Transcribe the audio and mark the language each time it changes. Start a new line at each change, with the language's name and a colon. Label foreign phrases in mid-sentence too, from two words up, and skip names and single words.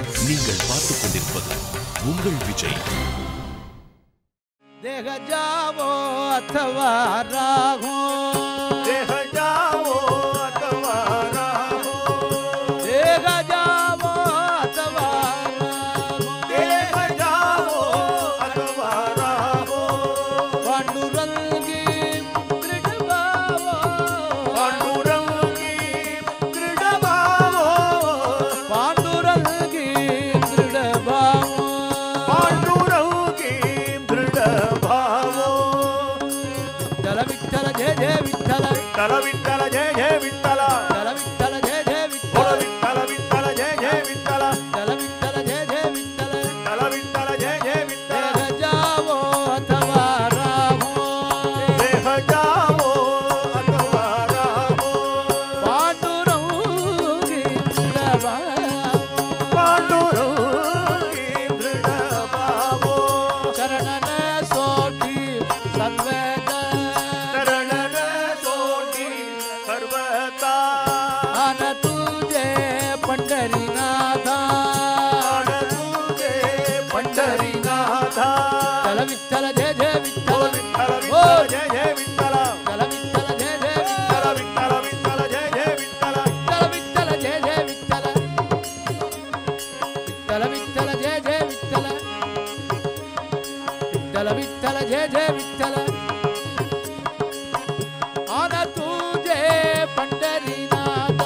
Tamil: நீங்கள் பார்த்துக் கொண்டிருப்பது உங்கள் விஜய்.
Marathi: देह जावो अथवा राहो, देह जावो अथवा राहो, देह जावो अथवा राहो, देह जावो अथवा राहो, पांडुरंगी दृढ़ भावो, पांडुरंगी दृढ़ भावो, पांडुरंगी दृढ़ भावो, पांडुरंगी दृढ़ भावो. विठ्ठल जय जय विठ्ठल, विठ्ठल विठ्ठल जय जय विठ्ठल, विठ्ठल जय जय बोलो विठ्ठल, विठ्ठल विठ्ठल जय जय विठ्ठल, विठ्ठल जय जय विठ्ठल, विठ्ठल विठ्ठल जय जय विठ्ठल. देह जावो अथवा राहो, देह जावो अथवा राहो, पांडुरंगी दृढ़ भावो, पांडुरंगी दृढ़ भावो, चरणन सोठी सर्वदा, शरणन सोटी सर्वदा, आन तुझे पंढरीनाथा, आन तुझे पंढरीनाथा. विठ्ठल जय जय बोलो विठ्ठल, विठ्ठल जय जय विठ्ठल, विठ्ठल जय जय विठ्ठल विठ्ठल विठ्ठल जय जय विठ्ठल, विठ्ठल जय जय विठ्ठल, विठ्ठल जय जय विठ्ठल, विठ्ठल जय जय विठ्ठल, आन तुझे पंढरीनाथ,